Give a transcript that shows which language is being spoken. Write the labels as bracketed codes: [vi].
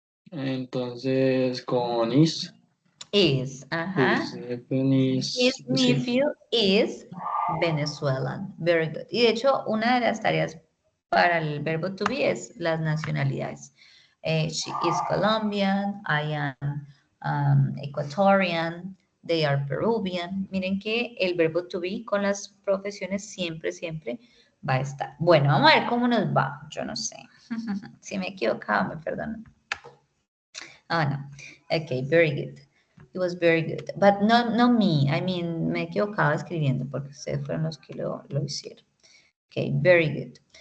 [es] Entonces, con is. Ajá. His Sí. [en] nephew is Venezuelan. Very good. [es] Y de hecho, una de las tareas para el verbo to be es las nacionalidades. [en] She is Colombian, I am Ecuadorian, they are Peruvian. [es] Miren que el verbo to be con las profesiones siempre, siempre va a estar. Bueno, vamos a ver cómo nos va. Yo no sé. Si me he equivocado, me perdonan. Oh, no. [en] Okay, very good. It was very good. But not me. I mean, [es] me he equivocado escribiendo porque ustedes fueron los que lo hicieron. [en] Okay, very good.